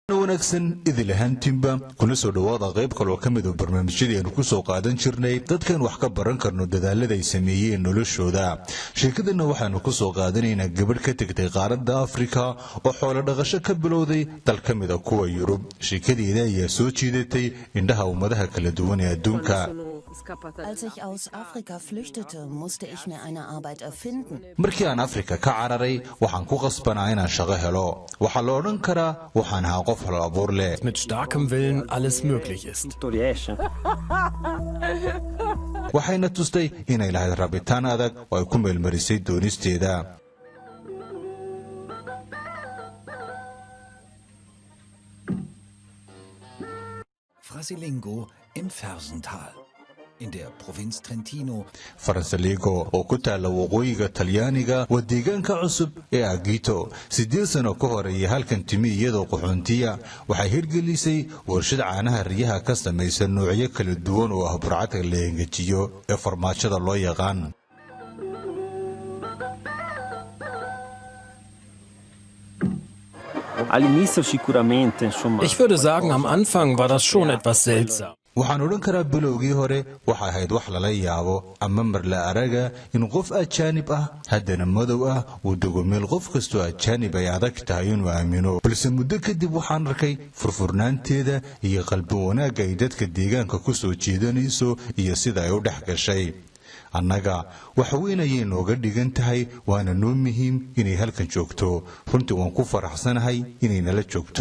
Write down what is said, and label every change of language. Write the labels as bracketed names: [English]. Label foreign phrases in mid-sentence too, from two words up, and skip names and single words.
[Somali] wanaagsan idil ahaantiinba kuna soo dhawaada qayb kale oo ka mid ah barnaamijyadeenu ku soo qaadan jirnay dadkan wax ka baran karno dadaalada ay sameeyeen noloshooda. Sheekadana waxaanu ku soo qaadanaynaa gabadh ka tagtay qaaradda Afrika oo xoolo dhaqasho ka bilowday dal ka mid ah kuwa Yurub. Sheekadeeda ayaa soo jiidatay indhaha ummadaha kala duwan ee adduunka. [German] Als ich aus Afrika flüchtete, musste ich mir eine Arbeit erfinden. [Somali] Markii aan Afrika ka cararay, waxaan ku qasbanaa inaan shaqo helo. Waxa la oran karaa waxaan ahaa qof hal abuur leh. [German] Mit starkem Willen alles möglich ist. [Somali] Waxayna tustay inay lahayd rabitaan adag oo ay ku meelmarisay doonisteeda. [German] Frasilingo im Fersental. In der Provinz Trentino. [Somali] Frasilingo oo ku taala waqooyiga Talyaaniga waa deegaanka cusub ee Agito. 8 sano ka hor ay halkan timi iyadoo qaxoontiya waxay hirgelisay warshad caanaha riyaha ka samaysan noocyo kala duwan oo ah burcadka la engejiyo ee farmaajada loo yaqaan. [German] Ich würde sagen, am Anfang war das schon etwas seltsam. [Somali] waxaan odhan karaa bilowgii hore waxa ahayd wax lala yaabo ama mar la araga in qof ajaanib ah haddana madow ah uu dego meel qof kastoo ajaanib ay adag tahay inuu aamino balse muddo kadib waxaan arkay furfurnaanteeda iyo qalbi wanaagga ay dadka deegaanka ku soo jeedanayso iyo sida ay u dhex gashay. annaga wax weyn ayay nooga dhigan tahay waana noo muhiim inay halkan joogto. runtii waan ku faraxsanahay inay nala joogto.